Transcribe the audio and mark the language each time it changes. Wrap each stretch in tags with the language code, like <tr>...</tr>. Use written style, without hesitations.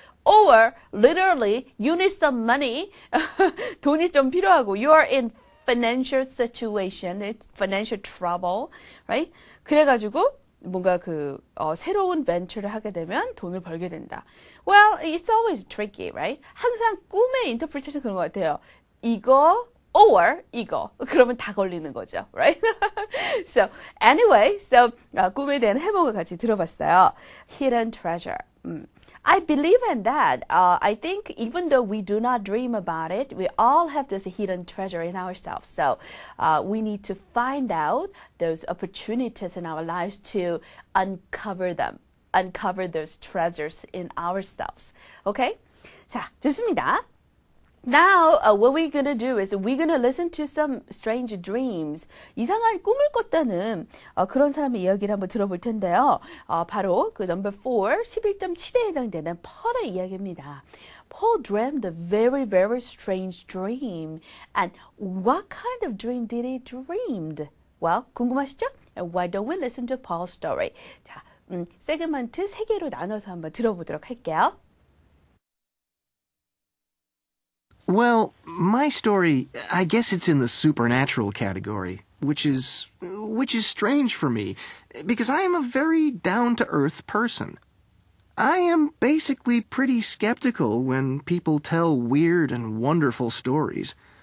<en>Or literally, you need some money.</en> <ko>돈이 좀 필요하고,</ko> <en>you are in financial situation, it's financial trouble, right?</en> <ko>그래가지고 뭔가 새로운 벤처를 하게 되면 돈을 벌게 된다.</ko> <en>Well, it's always tricky, right?</en> <ko>항상 꿈의 인터프리테이션 그런 것 같아요. 이거 or 이거. 그러면 다 걸리는 거죠, right?</ko> <en>So anyway,</en> <ko>꿈에 대한 해몽을 같이 들어봤어요.</ko> <en>Hidden treasure. I believe in that. I think even though we do not dream about it, we all have this hidden treasure in ourselves. So we need to find out those opportunities in our lives to uncover them, uncover those treasures in ourselves.</en> <ko>Okay? 자, 좋습니다.</ko> <en>Now, what we're going to do is we're going to listen to some strange dreams.</en> <ko>이상한 꿈을 꿨다는 그런 사람의 이야기를 한번 들어볼 텐데요. 바로 그 number 4, 11.7에 해당되는 Paul의 이야기입니다.</ko> <en>Paul dreamed a very, very strange dream. And what kind of dream did he dream? Well,</en> <ko>궁금하시죠?</ko> <en>And why don't we listen to Paul's story? 자,</en> <ko>세그먼트 3개로 나눠서 한번 들어보도록 할게요.</ko> <en>Well, my story, I guess it's in the supernatural category, which is strange for me, because I am a very down-to-earth person. I am basically pretty skeptical when people tell weird and wonderful stories.</en>